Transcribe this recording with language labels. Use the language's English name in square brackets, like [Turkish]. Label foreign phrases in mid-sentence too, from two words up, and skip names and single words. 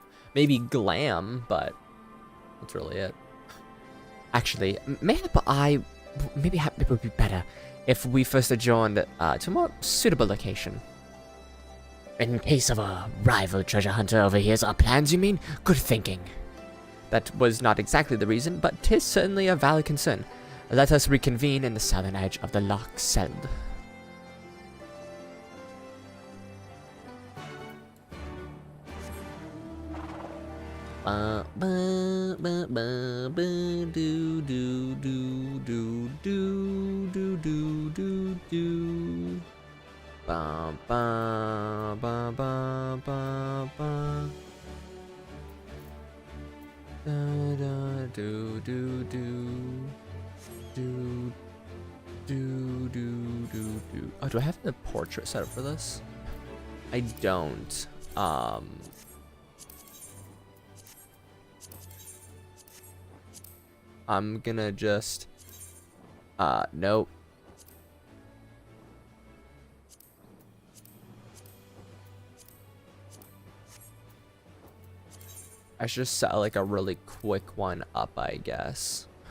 [English] Maybe glam, but that's really it. Actually, maybe it would be better if we first adjourned to a more suitable location. In case of a rival treasure hunter overhears our plans, you mean? Good thinking. That was not exactly the reason, but 'tis certainly a valid concern. Let us reconvene in the southern edge of the Loch Seld. Ba ba ba ba ba do do do do do do do do do. Ba ba ba ba ba ba. Da da do do do do do do do do. Oh, do I have the portrait set up for this? I don't. I'm gonna just nope. I should just set like a really quick one up, I guess.